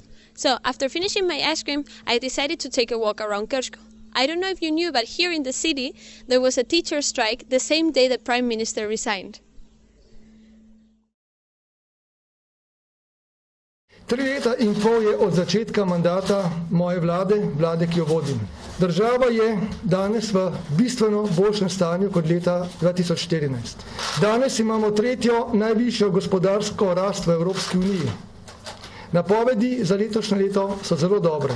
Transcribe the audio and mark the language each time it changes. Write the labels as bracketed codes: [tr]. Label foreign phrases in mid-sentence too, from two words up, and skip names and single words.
[en] So after finishing my ice cream, I decided to take a walk around Krško. I don't know if you knew, but here in the city, there was a teacher strike the same day the Prime Minister resigned. [sl] 3 leta in pol je od začetka mandata moje vlade, ki jo vodim. Država je danes v bistveno boljšem stanju kot leta 2014. Danes imamo 3. najvišjo gospodarsko rast v Evropski uniji. Napovedi za letošnje leto so zelo dobre.